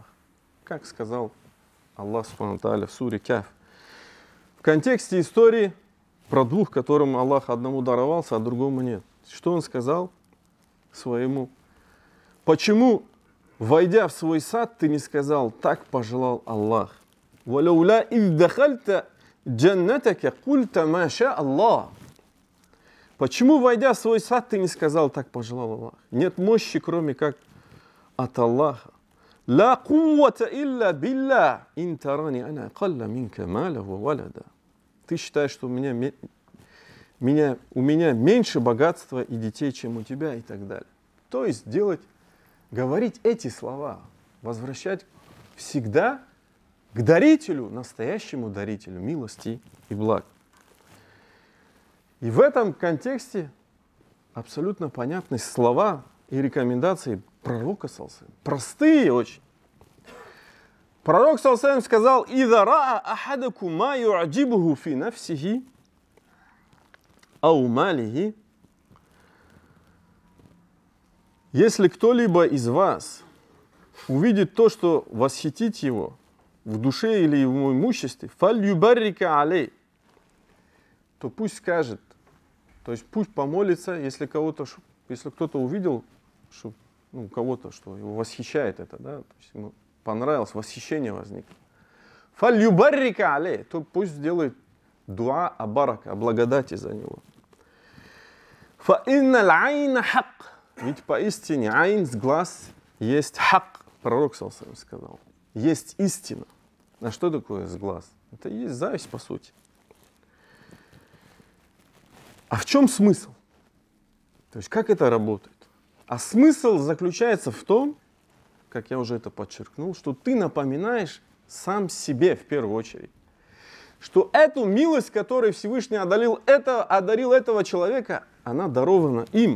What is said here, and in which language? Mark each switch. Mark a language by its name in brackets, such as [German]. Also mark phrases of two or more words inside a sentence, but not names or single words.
[Russian] Как сказал [Arabic] الله سبحانه وتعالى [Russian] в суре Каф. В контексте истории про двух, которым Аллах одному даровался, а другому нет. Что он сказал своему? Почему, войдя в свой сад, ты не сказал, так пожелал Аллах? [Arabic] وَلَوْلَا إِذْ دَخَلْتَ جَنَّتَكَ قُلْتَ مَا شَاءَ اللَّهُ. [Russian] Почему, войдя в свой сад, ты не сказал, так пожелал Аллах? Нет мощи, кроме как от Аллаха. [Arabic] لا قوة إلا بالله إن تراني أنا أقل منك مالا وولدا. [Russian] Ты считаешь, что у меня меньше богатства и детей, чем у тебя, и так далее. То есть говорить эти слова, возвращать всегда к дарителю, настоящему дарителю милости и благ. И в этом контексте абсолютно понятны слова и рекомендации пророка [Arabic] صلى الله عليه وسلم. [Russian] Простые очень. [Arabic] Пророк صلى الله عليه وسلم сказал: «إذا رأى أحدكم ما يعجبه في نفسه أو ماله». [Russian] Если кто-либо из вас увидит то, что восхитит его в душе или в имуществе, [Arabic] فليبرك عليه, [Russian] то пусть скажет, то есть пусть помолится, если кто-то увидел, что кого-то, что его восхищает это, да, то есть ему понравилось, восхищение возникло. [Arabic] فليبرك عليه, [Russian] то пусть сделает дуа о барака, о благодати за него. [Arabic] فإن العين حق. [Russian] Ведь поистине айн, с глаз, есть хак, пророк [Arabic] صلى الله عليه وسلم [Russian] сказал. Есть истина. А что такое с глаз? Это и есть зависть, по сути. А в чем смысл? То есть как это работает? А смысл заключается в том, как я уже это подчеркнул, что ты напоминаешь сам себе в первую очередь, что эту милость, которой Всевышний одарил этого человека, она дарована им.